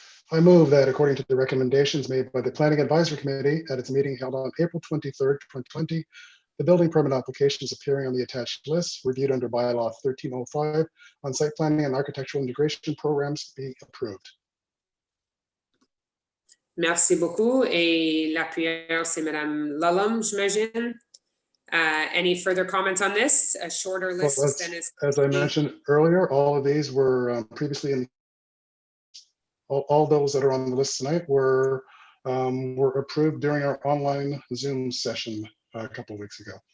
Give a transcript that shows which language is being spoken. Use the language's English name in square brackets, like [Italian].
[English] I move that according to the recommendations made by the Planning Advisory Committee at its meeting held on April 23rd, 2020, the building permit applications appearing on the attached list, reviewed under bylaw 1305 on site planning and architectural integration programs, be approved. [French] Merci beaucoup. Et l'appuyeur, c'est Madame Lallam, j'imagine. [English] Any further comments on this? A shorter list than is. As I mentioned earlier, all of these were previously in. All those that are on the list tonight were approved during our online Zoom session a couple of weeks ago.